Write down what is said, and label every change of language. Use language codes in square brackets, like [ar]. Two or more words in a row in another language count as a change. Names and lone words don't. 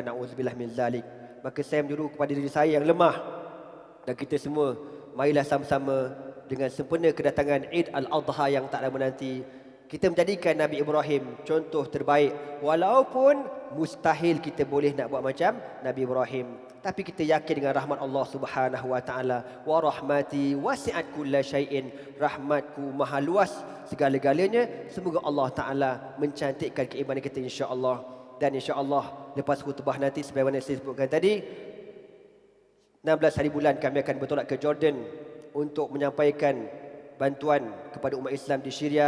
[ar] نعوذ بالله من ذلك. [ms] Maka saya menyuruh kepada diri saya yang lemah dan kita semua, marilah sama-sama dengan sempurna kedatangan Eid Al-Adha yang tak lama nanti, kita menjadikan Nabi Ibrahim contoh terbaik. Walaupun mustahil kita boleh nak buat macam Nabi Ibrahim, tapi kita yakin dengan rahmat Allah [ar] سبحانه وتعالى. ورحمتي وسعت كل شيء. [ms] Rahmatku maha luas segala-galanya. Semoga Allah taala mencantikkan keimanan kita, insya-Allah. Dan insya-Allah lepas khutbah nanti, sebagaimana saya sebutkan tadi, 16 hari bulan kami akan bertolak ke Jordan untuk menyampaikan bantuan kepada umat Islam di Syria.